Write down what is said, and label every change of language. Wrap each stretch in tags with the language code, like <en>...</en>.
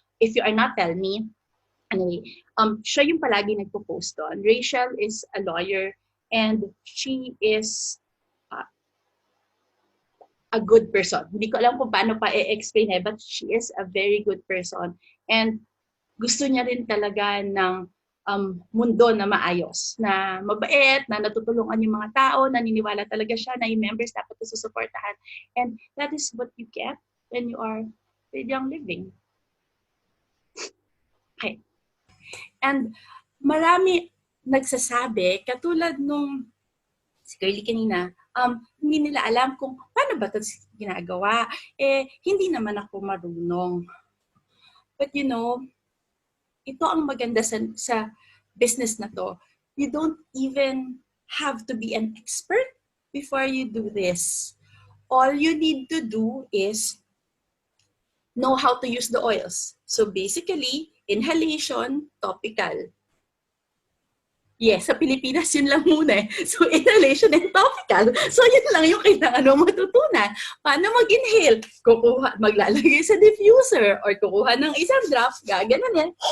<en>If you are not, tell me. Anyway,</en> <tl>siya yung palagi nagpo-post doon.</tl> <en>Rachel is a lawyer and she is a good person.</en> <tl>Hindi ko alam kung paano pa i-explain</tl> <en>but she is a very good person.</en> <tl>And gusto niya rin talaga ng mundo na maayos, na mabait, na natutulungan yung mga tao, naniniwala talaga siya na yung members dapat susuportahan.</tl> <en>And that is what you get when you are with Young Living.</en> <tl>Okay. And marami nagsasabi, katulad nung si Curly kanina, hindi nila alam kung paano ba ito ginagawa. Hindi naman ako marunong. But ito ang maganda sa business na to.</tl> <en>You don't even have to be an expert before you do this. All you need to do is know how to use the oils. So basically, inhalation, topical.</en> <tl>Yes, sa Pilipinas yun lang muna.</tl> <en>So inhalation and topical.</en> <tl>So yun lang yung kailangan mong matutunan. Paano mag-inhale? Maglalagay sa diffuser or kukuha ng isang draft, gaganon yan.</tl>